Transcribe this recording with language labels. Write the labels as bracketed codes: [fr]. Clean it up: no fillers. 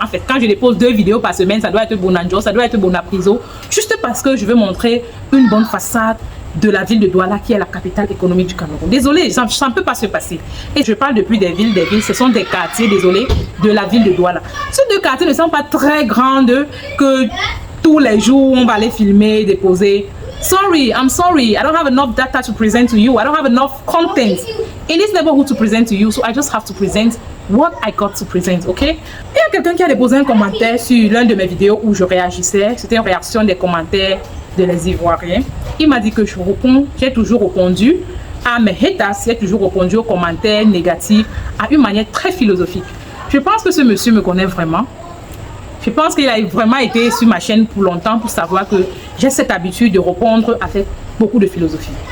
[fr] En fait, quand je dépose 2 vidéos par semaine, ça doit être Bonanjo, ça doit être Bonapriso, juste parce que je veux montrer une bonne façade de la ville de Douala qui est la capitale économique du Cameroun. Désolé, ça ne peut pas se passer. Et je parle depuis des villes, ce sont des quartiers, désolé, de la ville de Douala. Ces 2 quartiers ne sont pas très grandes que tous les jours on va les filmer, déposer. [en] Sorry, I'm sorry. I don't have enough data to present to you. I don't have enough content in this neighborhood to present to you. So I just have to present what I got to present, ok? [fr] Il y a quelqu'un qui a déposé un commentaire sur l'une de mes vidéos où je réagissais. C'était une réaction des commentaires de les Ivoiriens. Il m'a dit que j'ai toujours répondu à mes haters, j'ai toujours répondu aux commentaires négatifs à une manière très philosophique. Je pense que ce monsieur me connaît vraiment. Je pense qu'il a vraiment été sur ma chaîne pour longtemps pour savoir que j'ai cette habitude de répondre avec beaucoup de philosophie.